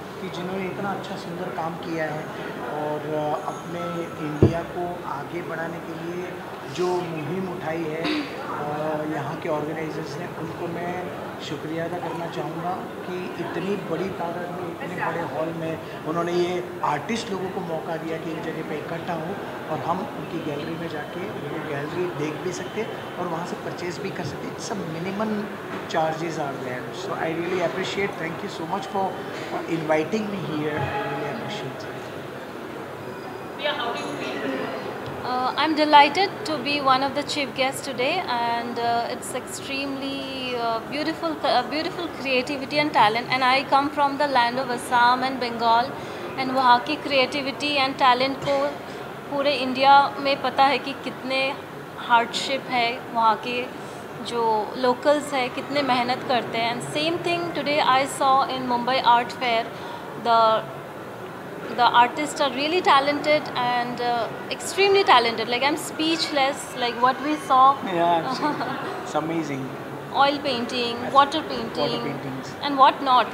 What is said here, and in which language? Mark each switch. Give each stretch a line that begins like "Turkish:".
Hindi: कि जिन्होंने इतना अच्छा सुंदर काम किया है और अपने इंडिया को आगे बढ़ाने के लिए जो मुहिम उठाई है यहाँ के ऑर्गेनाइजर्स ने, उनको मैं शुक्रिया अदा करना चाहूँगा कि इतनी बड़ी तादाद में, इतने बड़े हॉल में उन्होंने ये आर्टिस्ट लोगों को मौका दिया कि एक जगह पे इकट्ठा हो और हम उनकी गैलरी में जाके उनको गैलरी देख भी सकते और वहाँ से परचेज भी कर सकते।
English: सब minimum charges are there, so I really appreciate, thank you so much for inviting me here, I really appreciate. I'm delighted to be one of the chief guests today, and it's extremely beautiful creativity and talent. And I come from the land of Assam and Bengal,
Hindi: and वहाँ की creativity and talent को पूरे India में पता है कि कितने hardship है, वहाँ के जो locals है कितने मेहनत करते हैं.
English: And same thing today I saw in Mumbai Art Fair. The artists are really talented and extremely talented. Like I'm speechless. Like what we saw. Yeah, it's amazing. Oil painting, water paintings, and what not.